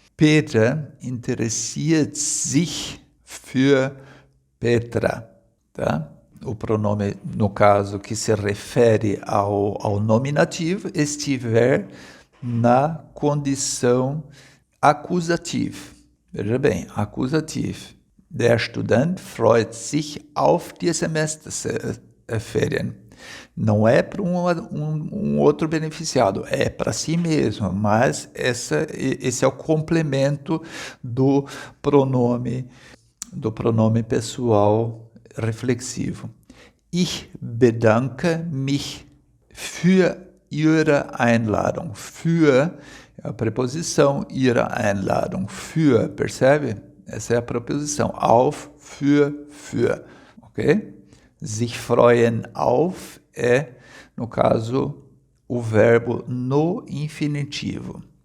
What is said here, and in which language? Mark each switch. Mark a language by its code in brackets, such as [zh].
[de] Peter interessiert sich für Petra, tá? [pt] O pronome, no caso, que se refere ao nominativo, estiver na condição acusativa. Veja bem, acusativo. [de] Der Student freut sich auf die Semesterferien. [pt] Não é para um outro beneficiado, é para si mesmo, mas esse é o complemento do pronome pessoal reflexivo. [de] Ich bedanke mich für Ihre Einladung. [pt] Für é a preposição, [de] Ihre Einladung. [pt] Für, percebe? Essa é a preposição. Auf, für. Ok? Sich freuen auf é, no caso, o verbo no infinitivo.